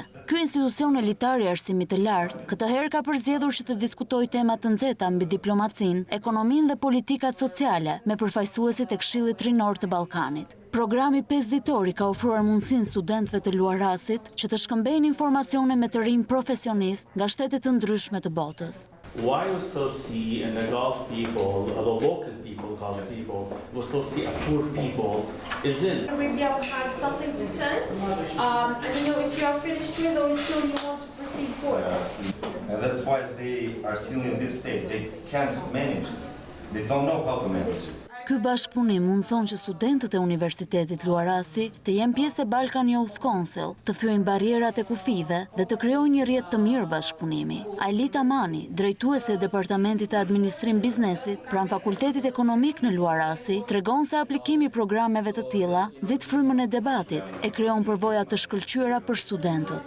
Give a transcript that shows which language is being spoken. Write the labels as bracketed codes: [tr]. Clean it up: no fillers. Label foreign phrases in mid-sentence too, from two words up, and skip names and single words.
[sq] Ky institucion elitar i arsimit të lartë, këtë herë ka përzgjedhur që të diskutojë tema të nxehta mbi diplomacinë, ekonominë dhe politikat sociale me përfaqësuesit e Këshillit Rinor të Ballkanit. Programi 5 ditori ka ofruar mundësinë studentëve të Luarasit që të shkëmbejnë informacione me të rinj profesionist nga shtete të ndryshme të botës. [en] Why you still see in the Gulf people, the local people, Gulf people, we still see a poor people is in. Arabia has something to say, and if you are finished here, though, still you want to proceed forward. And that's why they are still in this state. They can't manage it. They don't know how to manage it. [sq] Ky bashkëpunim mundson që studentët e Universitetit Luarasi të jenë pjesë e [en] Balkan Youth Council, [sq] të thyejnë barrierat e kufive dhe të krijojnë një rrjet të mirë bashkëpunimi. Ailita Mani, drejtuese e Departamentit të Administrim Biznesit pranë Fakultetit Ekonomik në Luarasi, tregon se aplikimi i programeve të tilla nxit frymën e debatit e krijon përvoja të shkëlqyera për studentët.